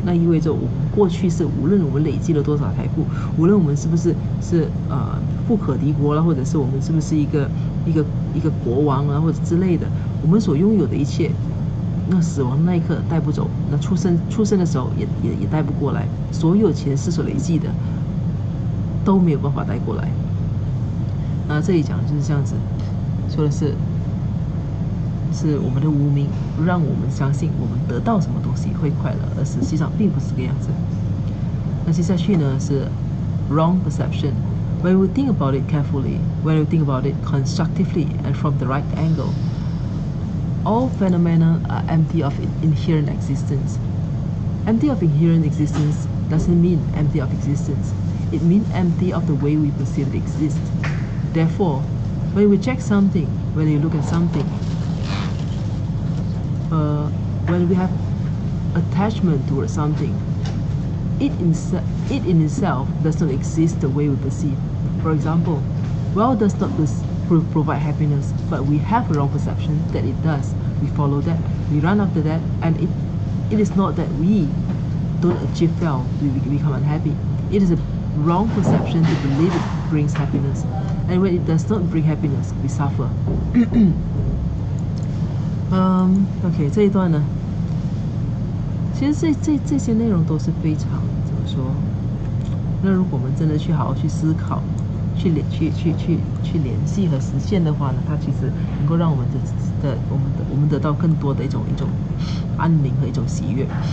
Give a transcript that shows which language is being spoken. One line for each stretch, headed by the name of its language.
Chinese: 那意味着我们过去是无论我们累积了多少财富，无论我们是不是富可敌国了，或者是我们是不是一个国王啊，或者之类的，我们所拥有的一切，那死亡的那一刻带不走，那出生的时候也带不过来，所有前世所累积的都没有办法带过来。那这里讲的就是这样子，说的是我们的无明让我们相信我们得到什么东西会快乐，而实际上并不是这个样子。那接下去呢是
English: wrong perception. When we think about it carefully, when we think about it constructively and from the right angle, all phenomena are empty of inherent existence. Empty of inherent existence doesn't mean empty of existence. It means empty of the way we perceive it exists. Therefore, when you reject something, when you look at something, when we have attachment towards something, it in itself does not exist the way we perceive. For example, wealth does not provide happiness, but we have a wrong perception that it does. We follow that, we run after that, and it is not that we don't achieve wealth, we become unhappy. It is a wrong perception to believe it brings happiness, and when it does not bring happiness, we suffer.
Chinese: OK， 这一段呢，其实这些内容都是非常怎么说？那如果我们真的去好好去思考，去联系和实现的话呢，它其实能够让我们得到更多的一种安宁和一种喜悦。